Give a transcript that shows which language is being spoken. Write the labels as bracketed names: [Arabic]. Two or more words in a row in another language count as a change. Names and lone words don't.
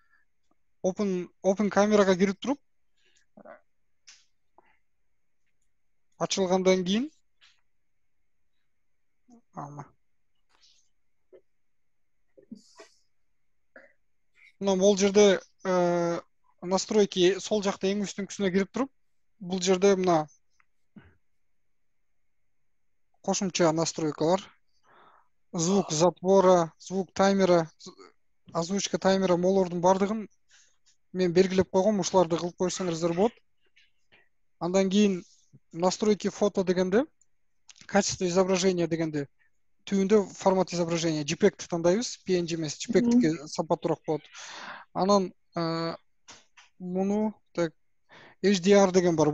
[Kyrgyz] Open камерага кирип туруп ачылгандан кийин мына бул жерде настройки сол жакта эң үстүнкүсүнө кирип туруп, бул жерде мына кошумча настройкалар, [Russian] звук затвора, звук таймера, озвучка таймера, [Kyrgyz] молордун бардыгын мен белгилеп койгом, ушуларды кылып койсоңуздар болот. Андан кийин [Russian] настройки фото [Kyrgyz] дегенде, [Russian] качество изображения [Kyrgyz] дегенде, түбүндө [Russian] формат изображения [Kyrgyz] JPEG тандайбыз, PNG эмес, JPEG сапаттуураак болот. Анан муну так HDR деген бар.